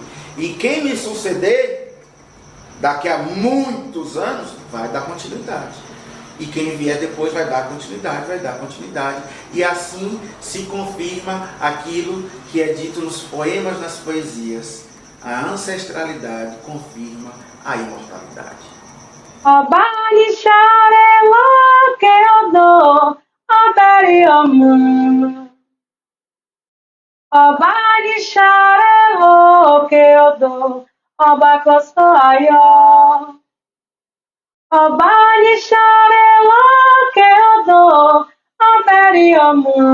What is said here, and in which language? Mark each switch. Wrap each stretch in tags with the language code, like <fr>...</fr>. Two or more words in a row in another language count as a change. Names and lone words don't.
<pt>E quem me suceder, daqui a muitos anos, vai dar continuidade. E quem vier depois vai dar continuidade. E assim se confirma aquilo que é dito nos poemas, nas poesias. A ancestralidade confirma a imortalidade.</pt> <yo>Ọba nìṣàrẹ́ òkè odò, ọba kọ̀sọ̀ ayọ̀. Ọba nìṣàrẹ́ òkè odò, abẹ́rẹ́ ọmọ.</yo>